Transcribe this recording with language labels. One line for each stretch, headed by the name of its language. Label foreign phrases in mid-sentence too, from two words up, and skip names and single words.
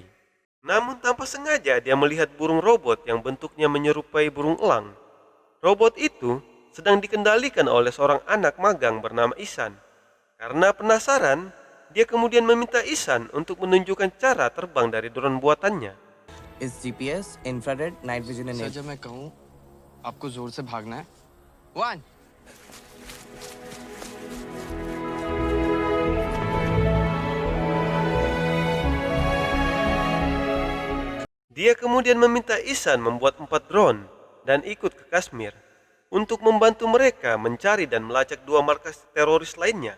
Indonesian: Namun tanpa sengaja dia melihat burung robot yang bentuknya menyerupai burung elang. Robot itu sedang dikendalikan oleh seorang anak magang bernama Ihsan. Karena penasaran, dia kemudian meminta Ihsan untuk menunjukkan cara terbang dari drone buatannya.
English: It's GPS, infrared, night vision and
Hindi: सर जब मैं कहूँ आपको जोर से भागना है 1
Indonesian: Dia kemudian meminta Ihsan membuat 4 drone dan ikut ke Kashmir untuk membantu mereka mencari dan melacak 2 markas teroris lainnya.